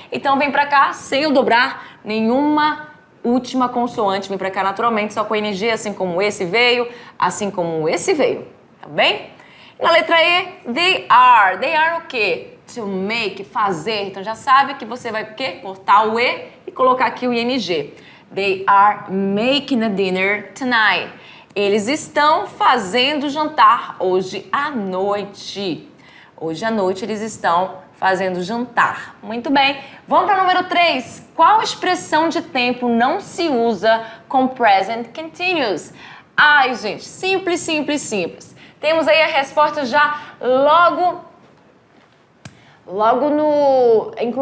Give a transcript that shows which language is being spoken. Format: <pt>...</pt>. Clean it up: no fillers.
<pt>Então vem pra cá sem eu dobrar nenhuma última consoante. Vem pra cá naturalmente, só com ing, assim como esse veio, assim como esse veio. Tá bem? Na letra E,</pt> <en>they are. They are</en> <pt>o quê? To make, fazer. Então já sabe que você vai o quê? Cortar o E e colocar aqui o ing.</pt> <en>They are making a dinner tonight.</en> <pt>Eles estão fazendo jantar hoje à noite. Hoje à noite eles estão fazendo jantar. Muito bem. Vamos para o número 3. Qual expressão de tempo não se usa com present continuous? Ai, gente, simples, simples, simples. Temos aí a resposta já logo no...</pt>